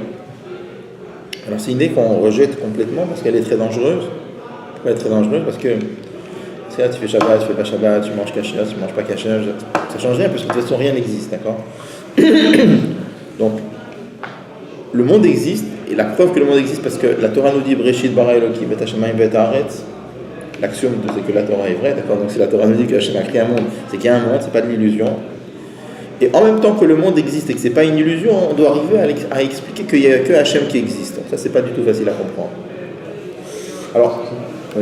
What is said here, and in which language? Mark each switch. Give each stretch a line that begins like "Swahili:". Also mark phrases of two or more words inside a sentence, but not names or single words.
French: Alors c'est une idée qu'on rejette complètement parce qu'elle est très dangereuse. Pourquoi elle est très dangereuse? Parce que tu fais Shabbat, tu fais pas Shabbat, tu manges kasher, tu manges pas kasher, ça change rien parce que de toute façon rien n'existe, d'accord? Donc, le monde existe, et la preuve que le monde existe, parce que la Torah nous dit
Hebrew: בראשית ברא אלוקים את השמים ואת הארץ,
French: l'axiome c'est que la Torah est vraie, d'accord? Donc si la Torah nous dit que Hashem a créé un monde, c'est qu'il y a un monde, c'est pas de l'illusion. Et en même temps que le monde existe et que c'est pas une illusion, on doit arriver à expliquer qu'il n'y a que Hashem qui existe. Donc ça c'est pas du tout facile à comprendre. Alors, oui.